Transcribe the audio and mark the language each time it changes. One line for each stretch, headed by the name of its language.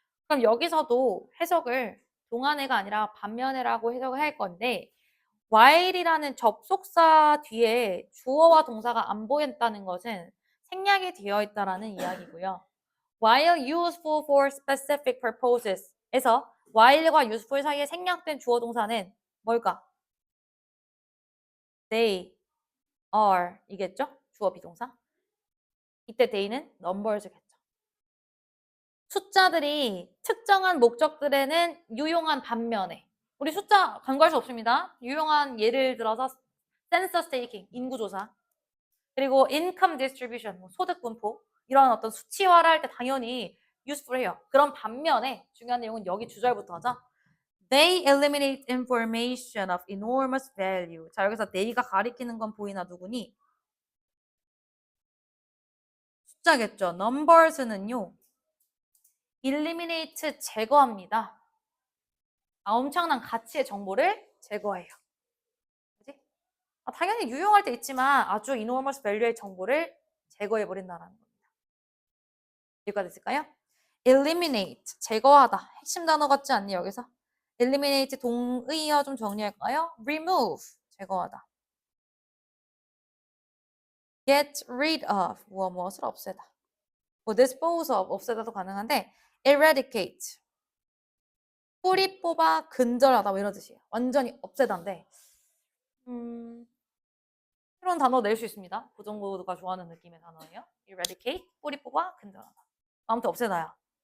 Korean: 그럼 여기서도 해석을 동안에가 아니라 반면에라고 해석을 할 건데 while이라는 접속사 뒤에 주어와 동사가 안 보였다는 것은 생략이 되어 있다라는 이야기고요.
English: while useful for specific purposes
Korean: 에서 while과 useful 사이에 생략된 주어 동사는 뭘까?
English: they are
Korean: 이겠죠? 주어 비동사. 이때 they는 numbers겠죠. 숫자들이 특정한 목적들에는 유용한 반면에 우리 숫자 간과할 수 없습니다. 유용한 예를 들어서
English: census taking,
Korean: 인구조사 그리고
English: income distribution,
Korean: 소득 분포 이런 어떤 수치화를 할 때 당연히 useful해요. 그런 반면에 중요한 내용은 여기 주절부터 하죠.
English: They eliminate information of enormous value.
Korean: 자 여기서 they가 가리키는 건 보이나 누구니? 숫자겠죠. numbers는요. eliminate 제거합니다. 엄청난 가치의 정보를 제거해요. 그지? 당연히 유용할 때 있지만 아주
English: enormous value
Korean: 의 정보를 제거해버린다는 겁니다. 여기까지 있을까요? eliminate, 제거하다. 핵심 단어 같지 않니 여기서? eliminate 동의어 좀 정리할까요? remove, 제거하다.
English: get rid of,
Korean: 무엇을 없애다.
English: dispose of,
Korean: 없애다도 가능한데 eradicate, 뿌리 뽑아 근절하다 뭐 이런 뜻이에요. 완전히 없애다인데 새로운 단어 낼 수 있습니다. 고정고가 좋아하는 느낌의 단어예요. eradicate, 뿌리 뽑아 근절하다. 아무튼 없애다야.